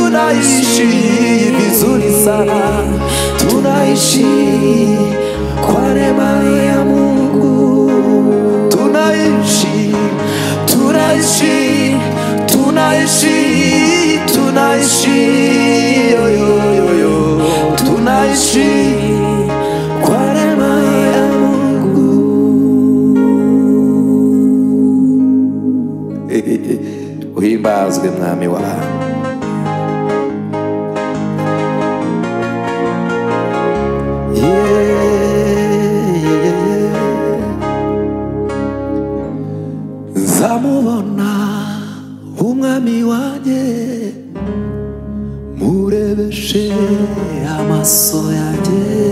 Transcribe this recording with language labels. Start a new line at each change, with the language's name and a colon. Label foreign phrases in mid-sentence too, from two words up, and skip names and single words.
Swahili: tunaishi vizuri sana, tunaishi kwa neema ya Mungu, tunaishi yo, yo, yo, yo. Tunaishi kwa neema ya Mungu. Uhimbazwe mwami wangu.
Kinyarwanda: Nzamubona umwami wanjye, murebeshe amaso yanjye,